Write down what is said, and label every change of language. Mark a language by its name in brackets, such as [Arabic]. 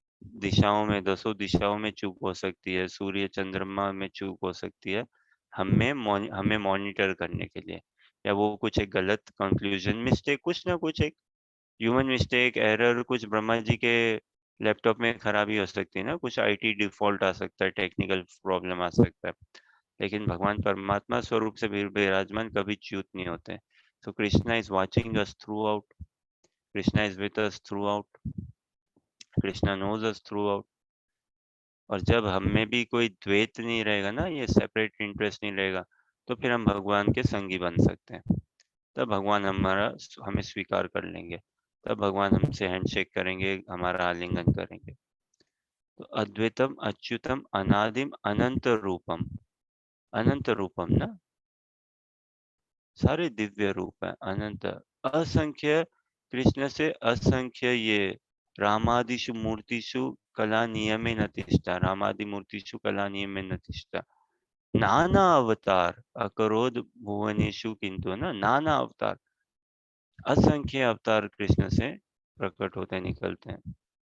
[Hindi] दिशाओं में, 10 दिशाओं में चूक हो सकती है, सूर्य चंद्रमा में चूक हो सकती है, हमें मॉनिटर करने के लिए, या वो कुछ एक गलत कंक्लूजन, मिस्टेक, कुछ ना कुछ एक ह्यूमन मिस्टेक, एरर, कुछ ब्रह्मा जी के लैपटॉप में खराबी हो सकती है ना, कुछ आईटी डिफॉल्ट आ सकता है, टेक्निकल प्रॉब्लम आ सकता है, लेकिन भगवान परमात्मा स्वरूप से विराजमान कभी च्युत नहीं होते। [English] So Krishna is watching us throughout. Krishna is with us throughout. Krishna knows us throughout. [Hindi] और जब हम में भी कोई द्वैत नहीं रहेगा ना, ये सेपरेट इंटरेस्ट नहीं रहेगा, तो फिर हम भगवान के संगी बन सकते हैं। तब भगवान हमें स्वीकार कर लेंगे, तब भगवान हमसे हैंडशेक करेंगे, हमारा आलिंगन करेंगे। तो [Sanskrit] अद्वैतम अच्युतम अनादिम अनंत रूपम, [Hindi] अनंत रूपम ना, सारे दिव्य रूप है, अनंत, असंख्य, कृष्ण से असंख्य ये [Sanskrit] रामादिषु मूर्तिषु कला नियमे न तिष्ठा, [Hindi] रामादि मूर्तिषु कला नियमे न तिष्ठा, नाना अवतार अकरोध भुवनेशु, किंतु ना, नाना अवतार, असंख्य अवतार कृष्ण से प्रकट होते निकलते हैं।